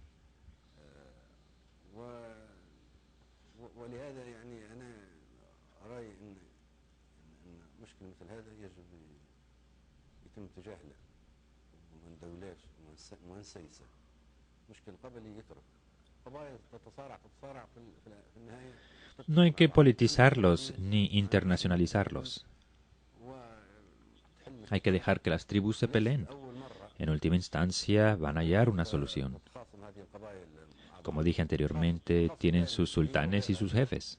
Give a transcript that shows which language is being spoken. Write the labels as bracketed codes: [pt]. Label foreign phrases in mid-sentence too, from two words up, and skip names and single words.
[ar] ولهذا يعني انا رايي ان مشكل مثل هذا يجب يتم تجاهله وما ندولهاش وما نسيسه. مشكل قبلي يترك. [es] No hay que politizarlos ni internacionalizarlos. Hay que dejar que las tribus se peleen. En última instancia van a hallar una solución. Como dije anteriormente, tienen sus sultanes y sus jefes.